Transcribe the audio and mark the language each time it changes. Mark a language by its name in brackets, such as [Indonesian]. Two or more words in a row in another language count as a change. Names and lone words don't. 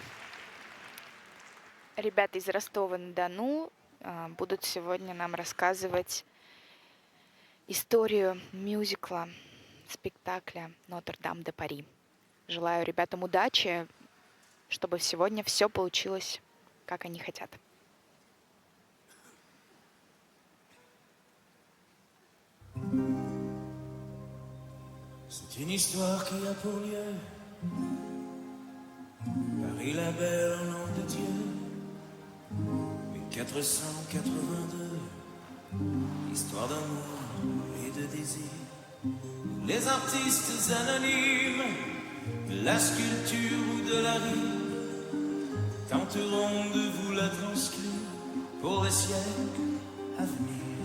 [Russian] Ребята из Ростова-на-Дону будут сегодня нам рассказывать историю мюзикла, спектакля «Нотр-Дам-де-Пари». Желаю ребятам удачи, чтобы сегодня все получилось, как они хотят. [French] C'est une histoire qui a pour lieu Paris la belle au nom de Dieu 1482 Histoire d'amour et de désir Les artistes anonymes De la sculpture ou de la rime Tenteront de vous la transcrire Pour les siècles à venir